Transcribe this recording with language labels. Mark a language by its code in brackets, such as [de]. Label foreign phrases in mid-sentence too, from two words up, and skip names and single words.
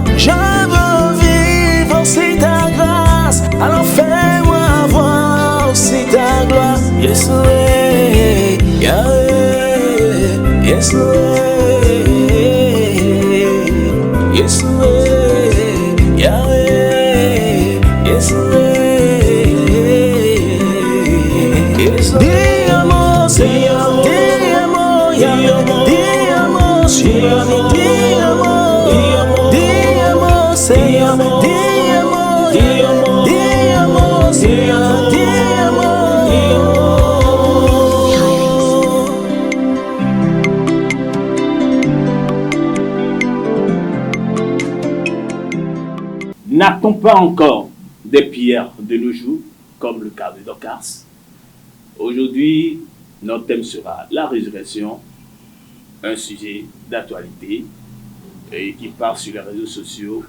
[fr] Je veux vivre aussi ta grâce. Alors fais-moi voir aussi ta gloire. [en] Yes, Yahweh. Yes, yes, Yahweh. Yes, yes, Diamo, Señor, Diamo, Yahweh, Diamo, Señor, Diamo, Diamo, Señor, Diamo, Diamo, Señor, Diamo. [fr] N'a-t-on pas encore des pierres de nos jours, comme le cas de Dorcas? Aujourd'hui, notre thème sera la résurrection, un sujet d'actualité et qui part sur les réseaux sociaux.